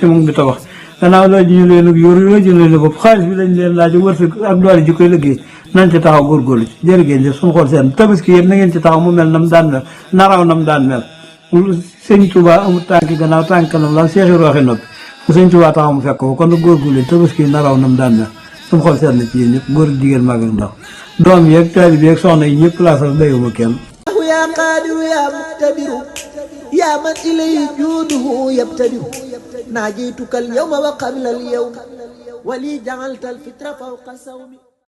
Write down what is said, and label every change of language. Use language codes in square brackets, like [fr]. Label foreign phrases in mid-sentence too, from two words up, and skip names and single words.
[wo] moom bi tabax gannaaw loo ji ñu leen yor loo ji leen bopp xaalis bi lañ leen laaj wërsëg ak doole ji koy liggéey nañ ci taxaw góorgóorlu ci jërë ngeen jëf suñu xool seen tabaski yéen na ngeen ci taxaw mu mel nam daan mel naraw nam daan mel sëñ Tuubaa amul tànki gannaaw tànk kanam la seexi rooxi noppi fu sëñ Tuubaa taxaw mu fekk ko kon nag góorgóorlu tabaski naraw nam daan mel suñu xool seen na ci yéen ñëpp góor jigéen mag ak ndaw doom yeeg taalibe yeeg soxna yi ñëpp laa sax dayuma kenn [ar] يا قادر يا مقتدر يا من إليه جوده يبتدر ناجيتك اليوم وقبل اليوم ولي جعلت الفطر فوق صومي